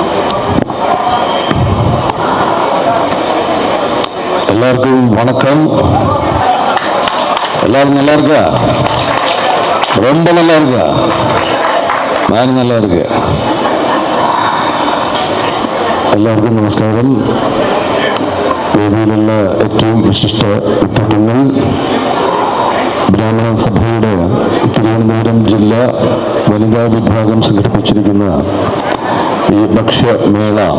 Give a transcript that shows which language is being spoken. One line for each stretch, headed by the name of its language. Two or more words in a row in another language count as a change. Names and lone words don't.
Tamil: எல்லாருக்கும் வணக்கம். எல்லாரும் நல்லா இருக்கா? ரொம்ப நல்லா இருக்கா? நான் நல்லா இருக்கேன்.
Malayalam: എല്ലാവർക്കും നമസ്കാരം. വേദിയിലുള്ള ഏറ്റവും വിശിഷ്ട വ്യക്തിത്വങ്ങൾ, ബ്രാഹ്മണ സഭയുടെ തിരുവനന്തപുരം ജില്ലാ വനിതാ വിഭാഗം സംഘടിപ്പിച്ചിരിക്കുന്ന ഈ ഭക്ഷ്യമേള,